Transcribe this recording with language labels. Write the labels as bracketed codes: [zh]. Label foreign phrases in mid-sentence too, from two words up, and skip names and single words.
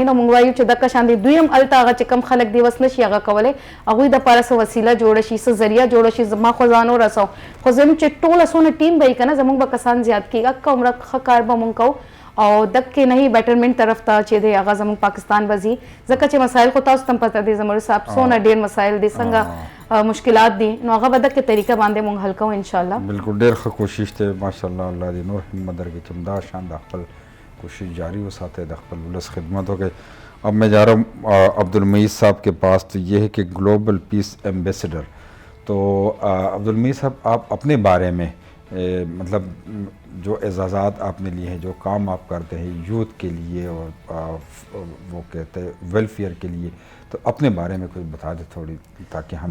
[ps] نو موږ وایو چې دقه شان دی دوی هم هلته هغه چې کم خلک دي وس نشي هغه کولی، هغوی دپاره څه وسیله جوړه شي، څه ذریعه جوړه شي، زما خو ځان ورسو، خو زموږ چې ټوله څونه ټیم به وي که نه زموږ به کسان زیات کېږي، اکه عمره ښه کار به موږ کوو او دکې نه هي بیټرمنټ طرف ته چې دی هغه زموږ پاکستان به ځي، ځکه چې مسایل خو تاسو ته هم پته دی زمرد صاحب څونه ډېر مسایل دي، څنګه مشکلات دي، نو هغه به دکې طریقه باندې موږ حل کوو انشاءالله. بالکل ډېر ښه کوشش دی ماشاءالله، الله دې نور همت درکړي چې همدا شان د خپل کوشش جاری وساتیں، د خپل ولس خدمت [ur] ہو گئے. اب میں جا رہا ہوں عبدالمعید صاحب کے پاس، تو یہ ہے کہ [en] global peace ambassador. [ur] تو عبدالمعید صاحب آپ اپنے بارے میں مطلب جو اعزازات آپ نے لیے ہیں, جو کام آپ کرتے ہیں یوتھ کے لیے اور وہ کہتے ہیں ویلفیئر کے لیے, تو اپنے بارے میں کچھ بتا دیں تھوڑی, تاکہ ہمیں